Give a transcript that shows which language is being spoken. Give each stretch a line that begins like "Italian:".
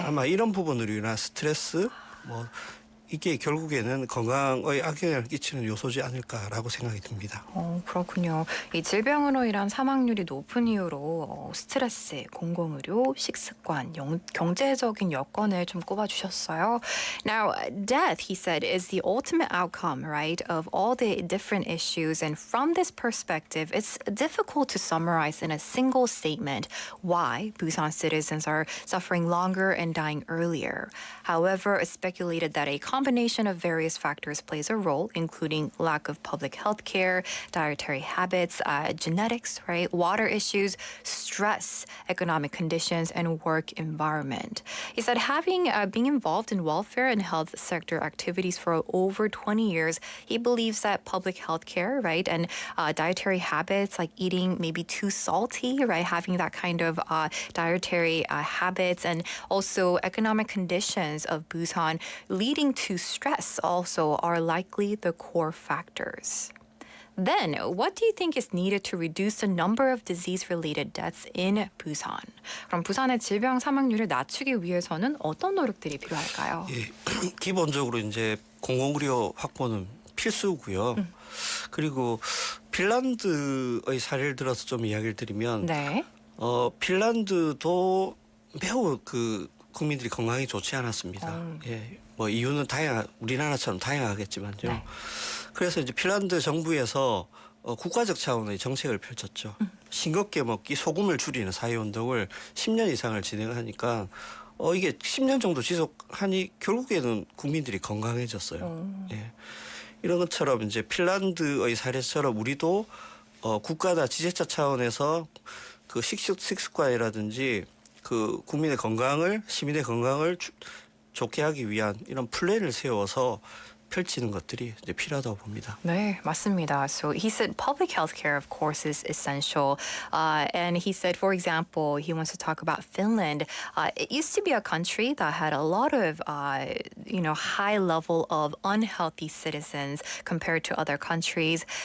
Korean: 아마 이런 부분으로 인한 스트레스 이게 결국에는 건강에 악영향을 끼치는 요소지 않을까라고 생각이 듭니다. 그렇군요. 이 질병으로 인한 사망률이 높은 이유로 스트레스, 공공의료, 식습관, 경제적인 여건을 좀 꼽아주셨어요.
English: Now, death, he said, is the ultimate outcome, right, of all the different issues. And from this perspective, it's difficult to summarize in a single statement why Busan citizens are suffering longer and dying earlier. However, it's speculated that a combination of various factors plays a role, including lack of public health care, dietary habits, genetics, right, water issues, stress, economic conditions, and work environment. He said being involved in welfare and health sector activities for over 20 years, he believes that public health care, right, and dietary habits like eating maybe too salty, right, having that kind of dietary habits, and also economic conditions of Busan leading to stress also are likely the core factors. Then, what do you think is needed to reduce the number of disease-related deaths in Busan?
Korean: 그럼 부산의 질병 사망률을 낮추기 위해서는 어떤 노력들이 필요할까요? 예, 기본적으로 이제 공공의료 확보는 필수고요. 그리고 핀란드의 사례를 들어서 좀 이야기를 드리면, 네. 핀란드도 매우 국민들이 건강이 좋지 않았습니다. 예, 이유는 우리나라처럼 다양하겠지만요. 네. 그래서 이제 핀란드 정부에서 국가적 차원의 정책을 펼쳤죠. 싱겁게 먹기, 소금을 줄이는 사회운동을 10년 이상을 진행하니까 이게 10년 정도 지속하니 결국에는 국민들이 건강해졌어요. 예. 이런 것처럼 이제 핀란드의 사례처럼 우리도 국가나 지자체 차원에서 그 식습관이라든지 국민의 건강을, 시민의 건강을 좋게 하기 위한 이런 플랜을 세워서 펼치는 것들이 이제 필요하다고 봅니다. 네, 맞습니다.
English: So he said public health care, of course, is essential. And he said, for example, he wants to talk about Finland. It used to be a country that had a lot of, high level of unhealthy citizens compared to other countries.